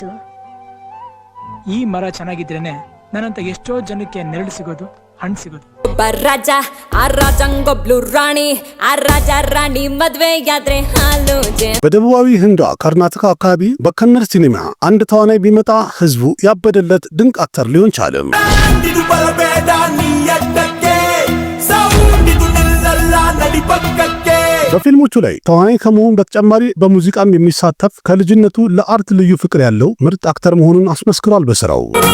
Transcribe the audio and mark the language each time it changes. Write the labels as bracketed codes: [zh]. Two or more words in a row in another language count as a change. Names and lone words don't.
[kn] ಏನಾಯ್ತು? ಈ ಮರ ಚೆನ್ನಾಗಿದ್ರೇನೆ ನನ್ನಂತ ಎಷ್ಟೋ ಜನಕ್ಕೆ ನೆರಳು ಸಿಗೋದು, ಹಣ್ಣು ಸಿಗೋದು. ರಾಜ ಆ ರಾಜಂಗೊಬ್ಳು ರಾಣಿ, ಆ ರಾಜ ರಾಣಿ ಮದ್ವೆಯಾದ್ರೆ ಹಾಲು [am] በደቡባዊ ህንዷ ከርናተካ አካባቢ በከነር ሲኒማ አንድ ተዋናይ ቢመጣ ህዝቡ ያበደለት ድንቅ አክተር ሊሆን ቻለም። በፊልሞቹ ላይ ተዋናይ ከመሆኑ በተጨማሪ በሙዚቃም የሚሳተፍ ከልጅነቱ ለአርት ልዩ ፍቅር ያለው ምርጥ አክተር መሆኑን አስመስክሯል በስራው።